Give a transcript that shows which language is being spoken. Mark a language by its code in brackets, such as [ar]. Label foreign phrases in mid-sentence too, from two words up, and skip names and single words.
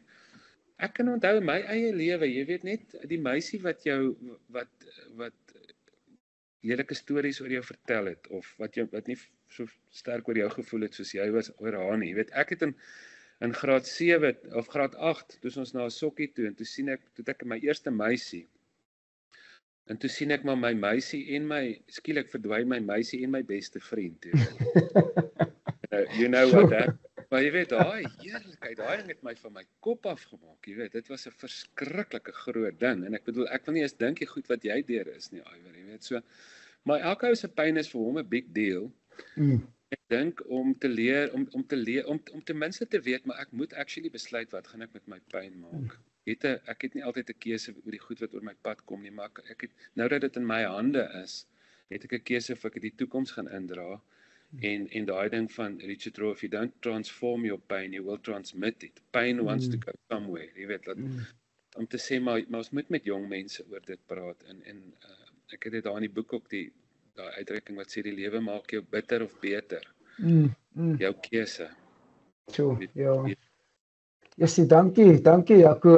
[af] Ek kan onthou my eie lewe, jy weet net die meisie wat lelike stories oor jou vertel het, of wat nie so sterk oor jou gevoel het soos jy was oor haar nie. Jy weet, ek het in graad 7 of graad 8, toe ons na 'n sokkie toe, en toe ek my eerste meisie, en toe sien ek maar my meisie en skielik verdwyn my meisie en my beste vriend. [en] You know what that, [af] maar jy weet, daai heerlikheid, daai ding het my van my kop afgemaak, jy weet, dit was 'n verskriklike groot ding, en ek bedoel, ek wil nie eens dink die goed wat jy deur is nie, Iwer, jy weet, so, maar elke ou se pyn is vir hom 'n [en] big deal. [af] Ek dink om te leer, om ten minste te weet, maar ek moet actually besluit, wat gaan ek met my pyn maak? Ek het nie altyd 'n keuse oor die goed wat oor my pad kom nie, maar ek het, nou dat dit in my hande is, het ek 'n keuse of ek die toekoms gaan indra, en daai ding van Richard Rohr, [en] if you don't transform your pain, you will transmit it. Pain wants to go somewhere, [af] jy weet, om te sê, maar ons moet met jong mense oor dit praat, en ek het dit daar in die boek ook, daai uitdrukking wat sê, die lewe maak jou bitter of beter. Jou keuse. Ja. Jessie, dankie, Jaco.